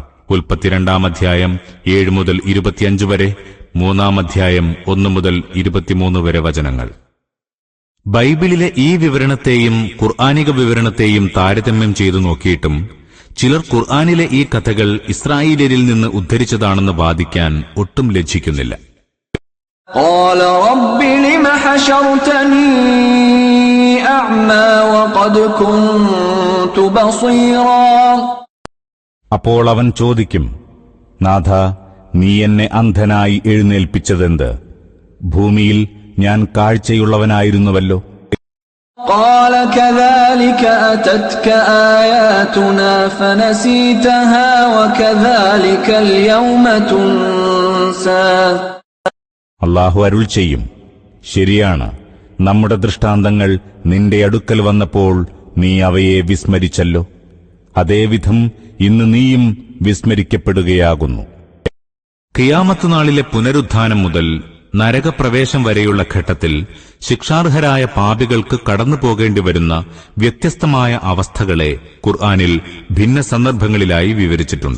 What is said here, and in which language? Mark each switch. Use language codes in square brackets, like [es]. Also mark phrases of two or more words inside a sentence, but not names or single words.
[ml] ഉൽപ്പത്തി 2-ാം അധ്യായം 7 മുതൽ 25 വരെ, 3-ാം അധ്യായം 1 മുതൽ 23 വരെ വചനങ്ങൾ. ബൈബിളിലെ ഈ വിവരണത്തെയും ഖുർആനിക വിവരണത്തെയും താരതമ്യം ചെയ്തു നോക്കിയിട്ടും ചിലർ ഖുർആനിലെ ഈ കഥകൾ ഇസ്രായേലിൽ നിന്ന് ഉദ്ധരിച്ചതാണെന്ന് വാദിക്കാൻ ഒട്ടും ലജ്ജിക്കുന്നില്ല. [ar] قال رب لم حشرتني أعمى وقد كنت بصيرا. [ml] അപ്പോൾ അവൻ ചോദിക്കും, നാഥ, നീ എന്നെ അന്ധനായി എഴുന്നേൽപ്പിച്ചതെന്ത്? ഭൂമിയിൽ ഞാൻ കാഴ്ചയുള്ളവനായിരുന്നുവല്ലോ. [ar] قال كذلك أتتك آياتنا فنسيتها وكذلك اليوم تنسى. [ml] അല്ലാഹു അരുൾ ചെയ്യും, ശരിയാണ്, നമ്മുടെ ദൃഷ്ടാന്തങ്ങൾ നിന്റെ അടുക്കൽ വന്നപ്പോൾ നീ അവയെ വിസ്മരിച്ചല്ലോ. അതേവിധം ഇന്ന് നീയും വിസ്മരിക്കപ്പെടുകയാകുന്നു. ഖിയാമത്ത് നാളിലെ പുനരുത്ഥാനം മുതൽ നരകപ്രവേശം വരെയുള്ള ഘട്ടത്തിൽ ശിക്ഷാർഹരായ പാപികൾക്ക് കടന്നുപോകേണ്ടി വരുന്ന വ്യത്യസ്തമായ അവസ്ഥകളെ ഖുർആനിൽ ഭിന്ന സന്ദർഭങ്ങളിലായി വിവരിച്ചിട്ടുണ്ട്.